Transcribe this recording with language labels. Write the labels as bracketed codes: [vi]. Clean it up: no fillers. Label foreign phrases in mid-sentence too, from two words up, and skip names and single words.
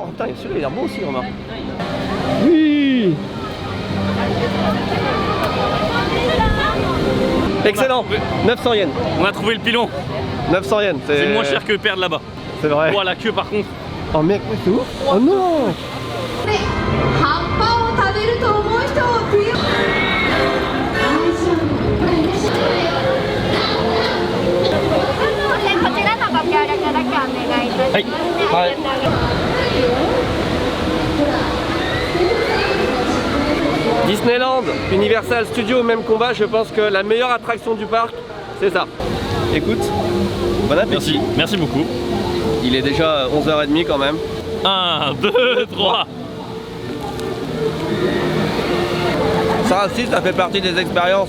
[fr] Oh, putain, celui-là il a l'air beau aussi, remarque. Oui. Excellent. 900 yens. On a trouvé le pilon. 900 yens. C'est moins cher que perdre là-bas. C'est vrai. Oh, la queue par contre. Oh mec, c'est ouf. Oh non. [ja] 葉っぱを食べると思う人をピューこちらのご協力だけお願いいたします。 [fr] はい。Disneyland, Universal Studios, même combat, je pense que la meilleure attraction du parc, c'est ça. Écoute, bon appétit. Merci beaucoup. Il est déjà 11h30 quand même. 1, 2, 3. Ça aussi, ça fait partie des expériences.